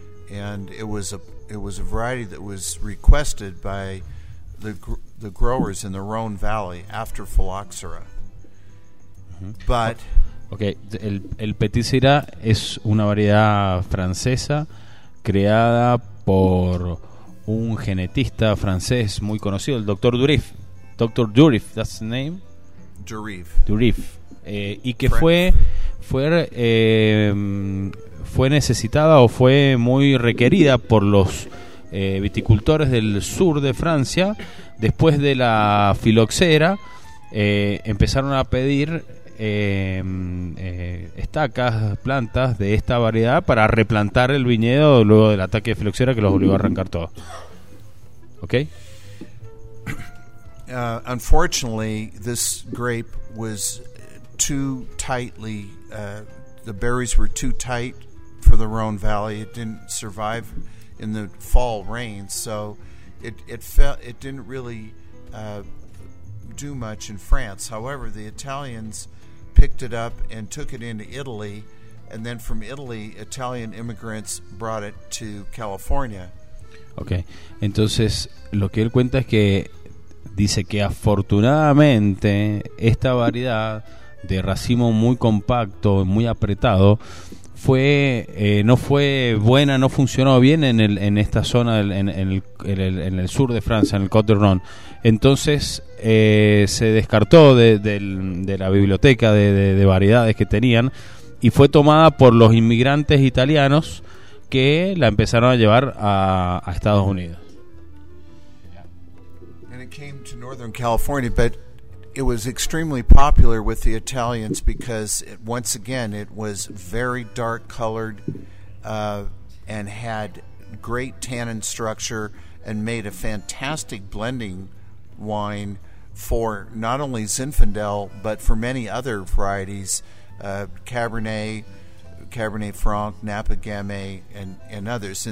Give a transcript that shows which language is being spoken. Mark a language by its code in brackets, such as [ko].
[en] And it was a variety that was requested by the growers in the Rhone Valley after Phylloxera. Mm-hmm. But [es] okay, el Petit Syrah es una variedad francesa creada por un genetista francés muy conocido, el doctor Durif. [en] Doctor Durif, that's the name? Durif. Durif. [es] Y que fue necesitada o fue muy requerida por los viticultores del sur de Francia. Después de la filoxera, empezaron a pedir estacas, plantas de esta variedad para replantar el viñedo luego del ataque de filoxera que los obligó a arrancar todo. [en] Okay. Unfortunately, this grape was too tightly, the berries were too tight for the Rhone Valley. It didn't survive in the fall rains, so it didn't really do much in France. However, the Italians picked it up and took it into Italy, and then from Italy, Italian immigrants brought it to California. [es] Okay, entonces lo que él cuenta es que dice que afortunadamente esta variedad de racimo muy compacto, muy apretado, no funcionó bien en esta zona, en el sur de Francia, en el Côte d'Rhône. Entonces se descartó de la biblioteca de variedades que tenían y fue tomada por los inmigrantes italianos que la empezaron a llevar a Estados Unidos. [en] And it came to Northern California, but it was extremely popular with the Italians because it, once again, it was very dark colored and had great tannin structure and made a fantastic blending wine for not only Zinfandel but for many other varieties, Cabernet, Cabernet Franc, Napa Gamay, and others.